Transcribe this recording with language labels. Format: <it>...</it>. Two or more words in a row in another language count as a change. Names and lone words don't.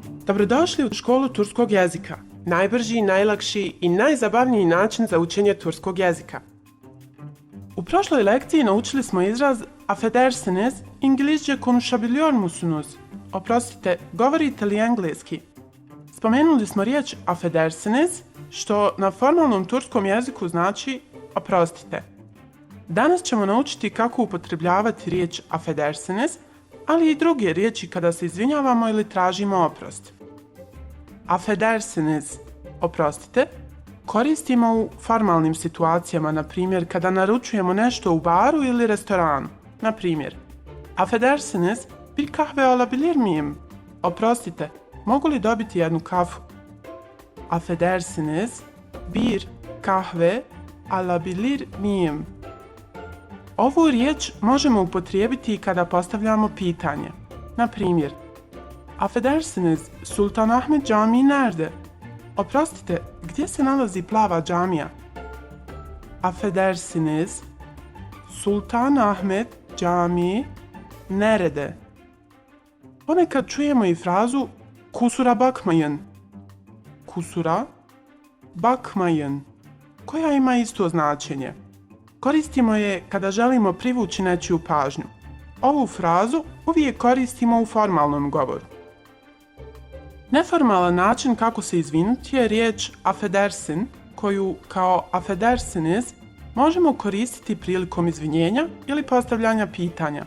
<bs>Dobrodošli u školu turskog jezika. Najbrži, najlakši i najzabavniji način za učenje turskog jezika. U prošloj lekciji naučili smo izraz</bs> <tr>affedersiniz, İngilizce konuşabiliyor musunuz?</tr> <bs>Oprostite, govorite li engleski? Spomenuli smo riječ affedersiniz, što na formalnom turskom jeziku znači oprostite. Danas ćemo naučiti kako upotrebljavati riječ affedersiniz, ali i druge riječi kada se izvinjavamo ili tražimo oprost. Affedersiniz, oprostite, koristimo u formalnim situacijama, na primjer kada naručujemo nešto u baru ili restoranu. Na primjer,</bs> <tr>affedersiniz, bir kahve alabilir miyim?</tr> <bs>Oprostite, mogu li dobiti jednu kafu?</bs> <tr>Affedersiniz, bir kahve alabilir miyim?</tr> <bs>Ovu riječ možemo upotrijebiti i kada postavljamo pitanje. Na primjer,</bs> <tr>affedersiniz, Sultanahmet Camii nerede?</tr> <bs>Oprostite, gdje se nalazi plava džamija?</bs> <tr>Affedersiniz, Sultanahmet Camii nerede?</tr> <bs>Ponekad čujemo i frazu</bs> <tr>kusura bakmayın. Kusura bakmayın,</tr> <bs>koja ima isto značenje. Koristimo je kada želimo privući nečiju pažnju. Ovu frazu uvijek koristimo u formalnom govoru. Neformalan način kako se izvinuti je riječ affedersin, koju kao affedersiniz možemo koristiti prilikom izvinjenja ili postavljanja pitanja.</bs>